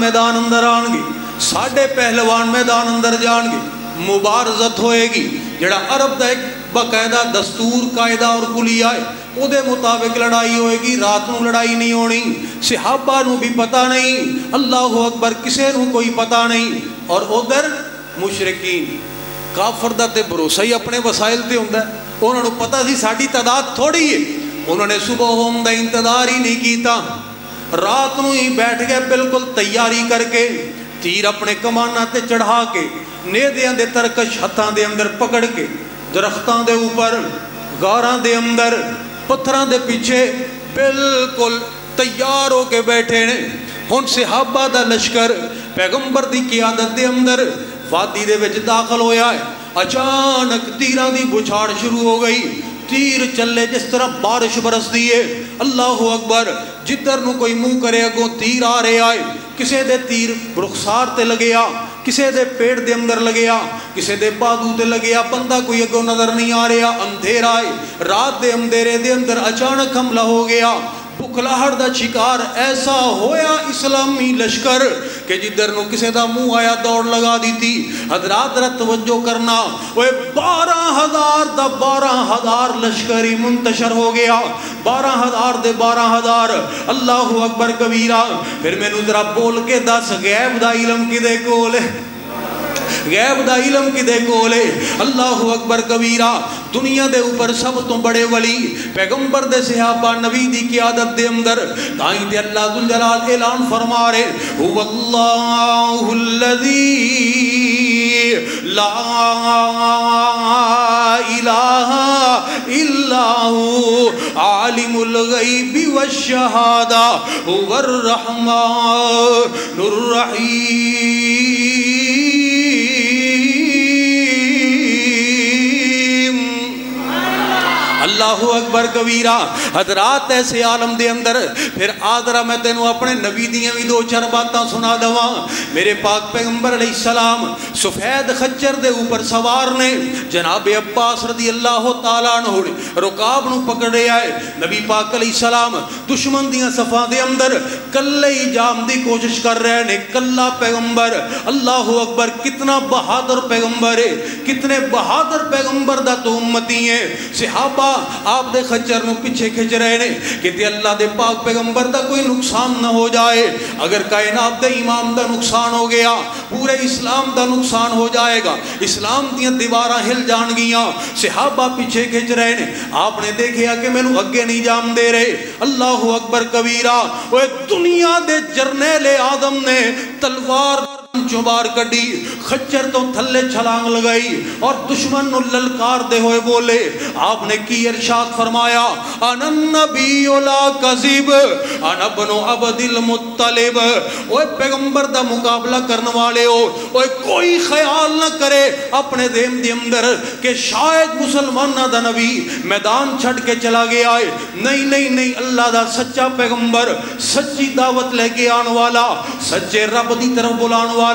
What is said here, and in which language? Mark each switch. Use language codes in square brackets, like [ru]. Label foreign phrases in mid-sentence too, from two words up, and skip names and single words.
[pa] میدان اندر آن گے، ساڈے پہلوان میدان اندر جان گے، مبارزت ہوئے گی، جڑا عرب دا ایک باقاعدہ دستور قاعدہ اور کلیہ ہے، او دے مطابق لڑائی ہوئے گی، رات نو لڑائی نہیں ہونی، صحابہ نو بھی پتہ نہیں، [ar] اللہ اکبر، [pa] کسے نو کوئی پتہ نہیں، اور ادھر مشرکین کافر دا تے بھروسہ ہی اپنے وسائل تے ہوندا ہے، انہوں نے پتہ سی ساڈی تعداد تھوڑی ہے، انہوں نے صبح ہوم دا انتظار ہی نہیں کیتا، رات نو ہی بیٹھ گئے بالکل تیاری کر کے، تیر اپنے کمانہ تے چڑھا کے، نیدیاں دے ترکش ہتھاں دے اندر پکڑ کے، درختاں دے اوپر، غاراں دے اندر، پتھراں دے پیچھے بالکل تیار ہو کے بیٹھے نے۔ ہن صحابہ دا لشکر پیغمبر دی قیادت دے اندر وادی دے وچ داخل ہویا ہے، اچانک تیراں دی بچھاڑ شروع ہو گئی، تیر چلے جس طرح بارش برس دیئے، [ar] اللہ اکبر، [pa] جدھر نو کوئی منہ کرے اگوں تیر آ رہے آئے، کسے دے تیر رخسار تے لگیا، کسے دے پیڑ دے اندر لگیا، کسے دے بادو تے لگیا، بندہ کوئی اگوں نظر نہیں آ رہا، اندھیرا ہے، رات دے اندھیرے دے اندر اچانک حملہ ہو گیا، بکھلاہٹ دا شکار ایسا ہویا اسلامی لشکر کہ جدھر نو کسے دا منہ آیا دوڑ لگا دیتی۔ حضرات ذرا توجہ کرنا، وہ 12,000 دا 12,000 لشکری منتشر ہو گیا، 12,000 دے 12,000، [ar] اللہ اکبر کبیرہ۔ [pa] پھر میں نو ذرا بول کے دس غیب دا علم کدے کول ہے، غیب دا علم کدے کولے، [ar] اللہ اکبر کبیرہ۔ [pa] دنیا دے اوپر سب تو بڑے ولی پیغمبر دے صحابہ نبی دی قیادت دے اندر تائیں دے اللہ ذوالجلال اعلان فرما رہے، [ar] هو اللہ الذی لا الہ الا هو عالم الغیب والشہادہ هو الرحمن الرحیم۔ اللہ اکبر کبیرہ۔ [pa] حضرات ایسے عالم دے اندر پھر آدھرہ میں تینوں اپنے نبی دیاں بھی دو چار باتاں سنا دواں۔ میرے پاک پیغمبر [ar] علیہ السلام [pa] سفید خچر دے اوپر سوار نے، جناب عباس [ar] رضی اللہ تعالیٰ عنہ [pa] رکاب نو پکڑے آئے، نبی پاک [ar] علیہ السلام [pa] دشمن دیاں صفاں دے اندر کلے ہی جام دی کوشش کر رہے نے، کلا پیغمبر، [ar] اللہ اکبر، [pa] کتنا بہادر پیغمبر ہے، کتنے بہادر پیغمبر دا تو امتی ہیں۔ صحابہ آپ دے خچر نو پیچھے کھچ رہے نے کہ تے اللہ دے پاک پیغمبر دا کوئی نقصان نہ ہو جائے، اگر کائنات دے امام دا نقصان ہو گیا پورے اسلام دا نقصان ہو جائے گا، اسلام دیاں دیواراں ہل جان گیاں۔ صحابہ پیچھے کھچ رہے نے، آپ نے دیکھیا کہ میں نو اگے نہیں جام دے رہے، [ar] اللہ اکبر کبیرہ۔ [pa] وہ دنیا دے جرنیل آدم نے تلوار چوبار کڈی، خچر تو تھلے چھلانگ لگائی اور دشمن نو للکار دے ہوئے بولے۔ آپ نے کی ارشاد فرمایا، [ar] انا النبی لا کذب انا ابن عبد المطلب۔ [pa] اوے پیغمبر دا مقابلہ کرنے والے ہو، اوے کوئی خیال نہ کرے اپنے ذہن دے اندر کہ شاید مسلمانہ دا نبی میدان چھڑ کے چلا گیا ہے۔ نہیں نہیں نہیں، اللہ دا سچا پیغمبر، سچی دعوت لے کے آن والا، سچے رب دی طرف بلان والا۔